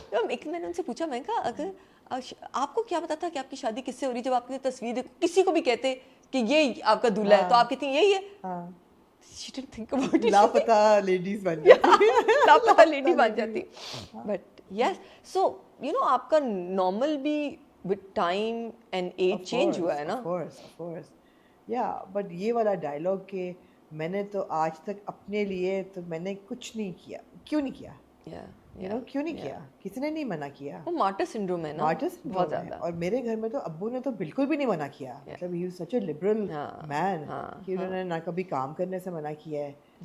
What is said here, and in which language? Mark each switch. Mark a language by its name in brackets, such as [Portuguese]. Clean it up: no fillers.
[Hindi] एक मैंने उनसे पूछा, मैं कहा अगर आपको क्या पता था कि आपकी शादी किससे हो रही, जब आपने तस्वीर किसी को भी कहते कि ये आपका दूल्हा है तो आप कहती यही है. [English] she didn't think about it. [Hindi] लापता लेडीज बन जाती लापता लेडी बन जाती. [English] But yes, so you know आपका normal भी with time and age change हुआ है ना. of course. Yeah, but [Hindi] ये वाला डायलॉग के मैंने तो आज तक अपने लिए तो मैंने कुछ नहीं किया. क्यों नहीं किया? [English] You know, [Hindi] क्यों नहीं किया? किसी ने नहीं मना किया. वो मार्टर सिंड्रोम है ना. मार्टर सिंड्रोम बहुत ज़्यादा. और मेरे घर में तो अब्बू ने तो बिल्कुल भी नहीं मना किया. मतलब [English] he was such a liberal man [Hindi] कि उन्होंने ना कभी काम करने से मना किया है.